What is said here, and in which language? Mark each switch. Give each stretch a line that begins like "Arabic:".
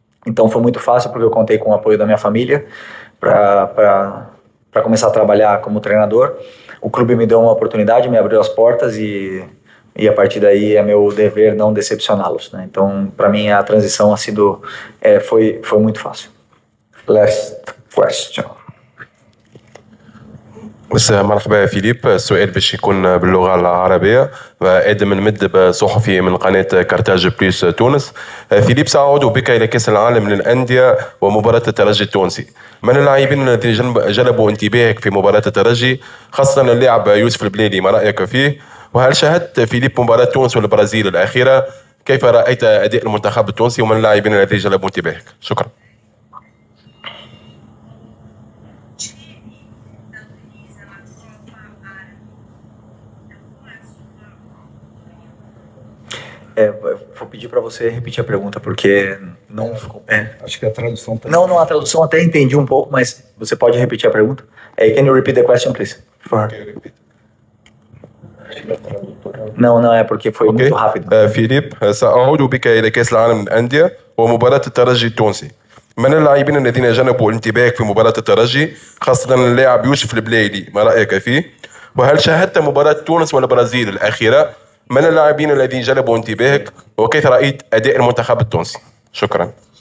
Portuguese: Então foi muito fácil, porque eu contei com o apoio da minha família para começar a trabalhar como treinador. O clube me deu uma oportunidade, me abriu as portas e a partir daí é meu dever não decepcioná-los, né? Então, para mim, a transição foi muito fácil.
English: Last question.
Arabic: بس مرحبا يا فيليب، السؤال باش يكون باللغة العربية. آدم المدب، صحفي من قناة كارتاج بليس تونس. فيليب، سأعود بك إلى كأس العالم للأندية ومباراة الترجي التونسي. من اللاعبين الذين جلبوا انتباهك في مباراة الترجي، خاصة اللاعب يوسف البليلي، ما رأيك فيه؟ وهل شاهدت فيليب مباراة تونس والبرازيل الأخيرة؟ كيف رأيت أداء المنتخب التونسي ومن اللاعبين الذين جلبوا انتباهك؟ شكرا.
Portuguese: Vou pedir para você repetir a pergunta, porque não ficou. Acho que a tradução tá... Não, a tradução até entendi um pouco, mas você pode repetir a pergunta?
English: Can you repeat the question, please?
Portuguese: Não, é porque foi muito rápido.
Arabic: فيليب، سأعود بك إلى كأس العالم للأندية ومباراة الترجي التونسي. من اللاعبين الذين جلبوا انتباهك في مباراة الترجي، خاصة اللاعب يوسف البليلي، ما رأيك فيه؟ وهل شاهدت مباراة تونس والبرازيل الأخيرة؟ من اللاعبين الذين جلبوا انتباهك وكيف رأيت أداء المنتخب التونسي؟ شكرا.